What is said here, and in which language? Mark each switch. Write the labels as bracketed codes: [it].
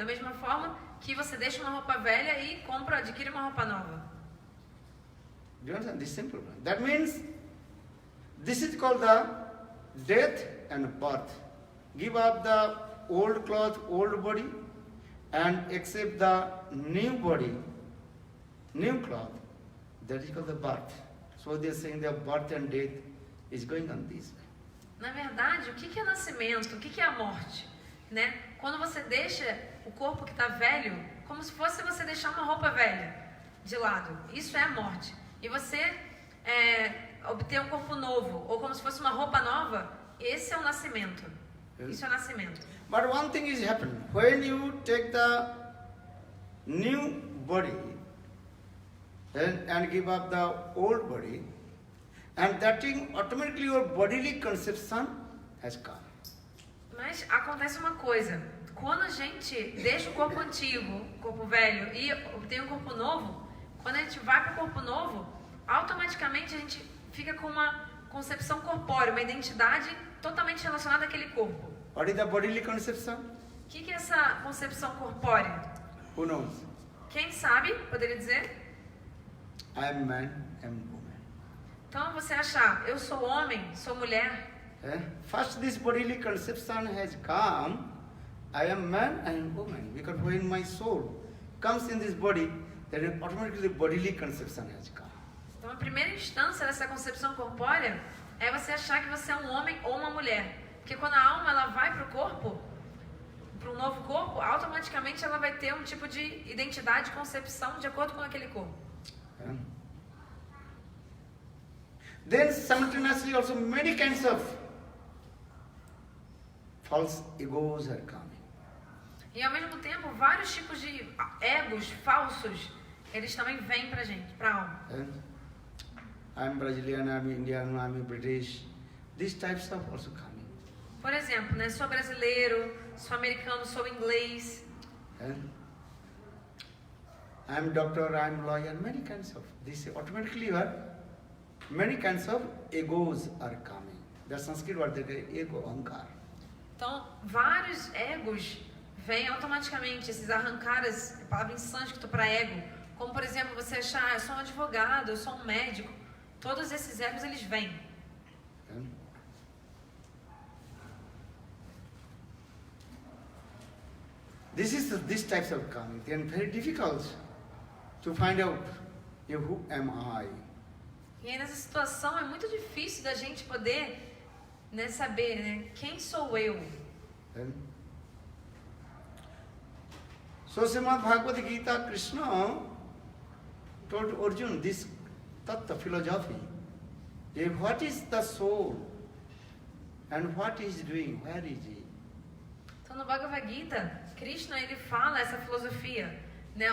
[pt] Da mesma forma que você deixa uma roupa velha e adquire uma roupa nova. [en] Do you understand this simple one? That means this is called the death and birth. Give up the old cloth, old body, and accept the new body, new cloth. That is called the birth. So they are saying that birth and death is going on this way. [pt] Na verdade, o que é nascimento? O que é a morte? Né? Quando você deixa o corpo que está velho, como se fosse você deixar uma roupa velha de lado. Isso é a morte. E você obter um corpo novo, ou como se fosse uma roupa nova, esse é o nascimento. Isso é o nascimento. [en] But one thing is happening. When you take the new body and give up the old body, and that thing automatically your bodily conception has come. [pt] Mas acontece uma coisa. Quando a gente deixa o corpo antigo, o corpo velho, e obtém um corpo novo, quando a gente vai para o corpo novo, automaticamente a gente fica com uma concepção corpórea, uma identidade totalmente relacionada àquele corpo. [en] What is the bodily conception? [pt] O que é essa concepção corpórea? [en] Who knows? [pt] Quem sabe, poderia dizer? [en] I am man, I am woman. [pt] Então você achar, eu sou homem, sou mulher. [en] First this bodily conception has come, I am man, I am woman. Because when my soul comes in this body, then automatically bodily conception has come. [pt] Então a primeira instância dessa concepção corpórea é você achar que você é um homem ou uma mulher. Porque quando a alma ela vai para o corpo, para um novo corpo, automaticamente ela vai ter um tipo de identidade, concepção de acordo com aquele corpo. [en] Then simultaneously also many kinds of false egos are coming. [pt] E ao mesmo tempo, vários tipos de egos falsos, eles também vêm pra gente, pra alma. [en] I'm Brazilian, I'm Indian, I'm British. These types of also coming. [pt] Por exemplo, né, sou brasileiro, sou americano, sou inglês. [en] I'm doctor, I'm lawyer, many kinds of. This automatically many kinds of egos are coming. The Sanskrit word that is ego, ahankar. [pt] Então, vários egos vêm automaticamente, esses arrancaras, palavra em sânscrito para ego. Como, por exemplo, você achar, eu sou um advogado, eu sou um médico. Todos esses egos, eles vêm. [en] This types of coming. Then very difficult to find out who am I. [pt] E aí nessa situação é muito difícil da gente poder, né, saber, né, quem sou eu. [en] So Srimad Bhagavad Gita, Krishna told Arjuna this tattva philosophy. What is the soul and what is doing? Where is he? [pt] Então no Bhagavad Gita, Krishna ele fala essa filosofia, né?